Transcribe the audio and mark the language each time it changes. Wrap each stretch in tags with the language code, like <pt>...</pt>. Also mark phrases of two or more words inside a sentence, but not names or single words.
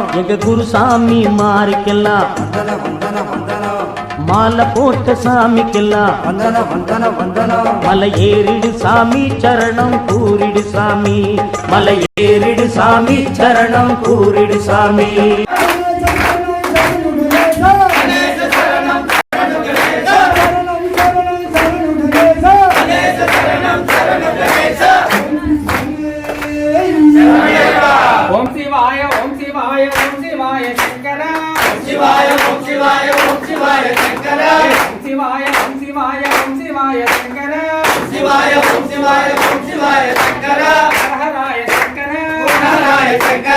<ta>எங்க குருசாமி மாறிக்கெல்லாம் வந்தன வந்தன வந்தனம் மாலை போட்ட சாமிக்கெல்லாம் வந்தன வந்தன வந்தனம் மலை ஏறிடு சாமி சரணம் கூறிடு சாமி மலை ஏறிடு சாமி சரணம் கூறிடு சாமி</ta> <sa>ఓం శివాయ ఓం శివాయ ఓం శివాయ శంకర ఓం శివాయ ఓం శివాయ ఓం శివాయ శంకర ఓం శివాయ ఓం శివాయ ఓం శివాయ శంకర ఓం శివాయ ఓం శివాయ ఓం శివాయ శంకర హరహరాయ శంకర హరహరాయ శంకర</sa>